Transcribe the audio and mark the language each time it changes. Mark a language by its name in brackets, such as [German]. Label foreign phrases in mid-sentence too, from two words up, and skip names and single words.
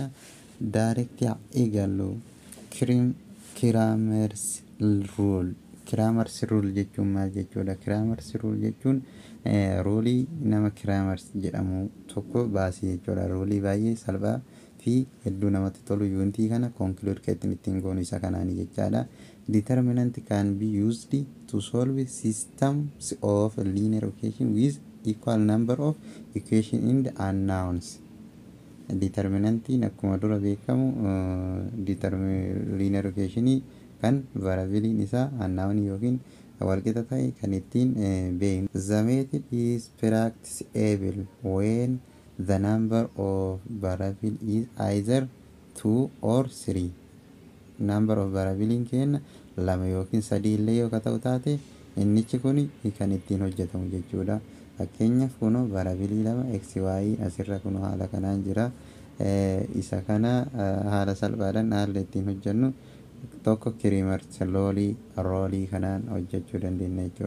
[Oromo] Daarektii eegallu kiraamersi ruul jechuun maal jechuudha? Kiraamersi ruul jechuun ruulii nama kiraamersi jedhamu tokko baasee jechuudha. Ruulii baay'ee salphaa fi hedduu namatti tolu yuunitii kana konkluud kan ittiin goonu isa kanaanii jechaadha. [English] Determinant can be used to solve systems of linear equation with equal number of equation in the unknowns. [Oromo] Determinantiin akkuma dura beekamu [English] linear equation [Oromo] kan variabiliin isaa unknown yookiin walqixa ta'e kan ittiin beeknu. [English] The method is practicable when the number of variable is either 2 or 3. Number of [Oromo] variabiliin keenya lama yookiin sadii illee yoo ta'u taate innichi kun kan ittiin hojjetamu jechuudha. Fakkeenyaaf kunoo variabilii lama xy asirra kunoo haala kanaan jira. Isa kana haala salphaadhaan haala ittiin hojjennu tokko kiraamersi roolii kanaan hojjechuu dandeenya jechuudha.